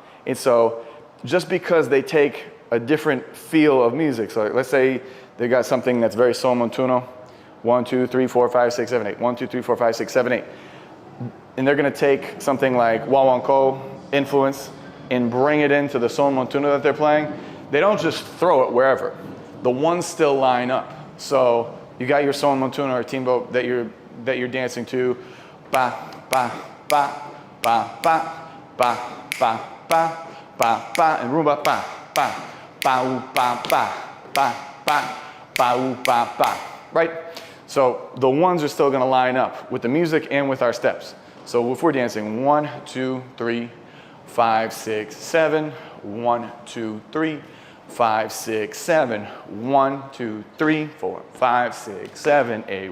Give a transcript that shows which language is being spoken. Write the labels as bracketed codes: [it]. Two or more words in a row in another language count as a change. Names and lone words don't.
[en] And so just because they take a different feel of music, so let's say they got something that's very sol montuno, 1, 2, 3, 4, 5, 6, 7, 8, 1, 2, 3, 4, 5, 6, 7, 8. And they're gonna take something like Guaguanco influence and bring it into the sol montuno that they're playing. They don't just throw it wherever. The ones still line up. So you got your sol montuno or timbo that you're dancing to, ba, ba, ba, ba, ba, ba, ba, ba, ba, ba, and rumba, ba, ba, ba, oo, ba, ba, ba, ba, ba, oo, ba, ba, right? So the ones are still gonna line up with the music and with our steps. So if we're dancing 1, 2, 3, 5, 6, 7, 1, 2, 3, 5, 6, 7. 1, 2, 3, 4, 5, 6, 7, 8.